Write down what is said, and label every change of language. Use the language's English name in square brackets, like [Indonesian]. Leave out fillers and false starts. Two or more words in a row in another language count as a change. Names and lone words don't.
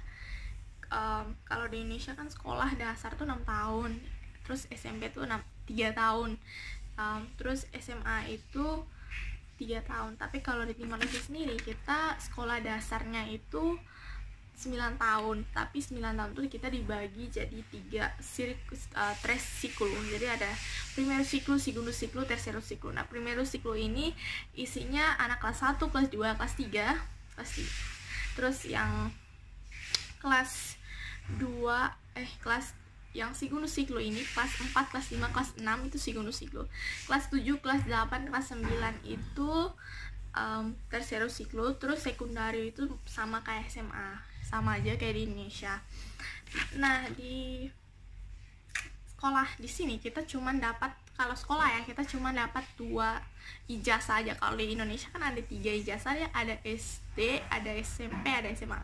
[Indonesian] Kalau di Indonesia kan sekolah dasar tuh 6 tahun, terus SMP tuh 3 tahun, terus SMA itu 3 tahun. Tapi kalau di Timor Leste sendiri kita sekolah dasarnya itu 9 tahun, tapi 9 tahun itu kita dibagi jadi 3 [Portuguese] tres ciclo. [Indonesian] Jadi ada [Portuguese] primero ciclo, segundo ciclo, tercero ciclo. [Indonesian] Nah, [Portuguese] primero ciclo [Indonesian] ini isinya anak kelas 1, kelas 2, kelas 3, terus yang kelas 2 kelas yang [Portuguese] segundo ciclo [Indonesian] ini kelas 4, kelas 5, kelas 6 itu [Portuguese] segundo ciclo. [Indonesian] Kelas 7, kelas 8, kelas 9 itu [Portuguese] tercero ciclo. [Indonesian] Terus sekundario itu sama kayak SMA, sama aja kayak di Indonesia. Nah, di sekolah di sini kita cuman dapat, kalau sekolah ya kita cuma dapat 2 ijazah aja. Kalau di Indonesia kan ada 3 ijazah ya, ada SD, ada SMP, ada SMA.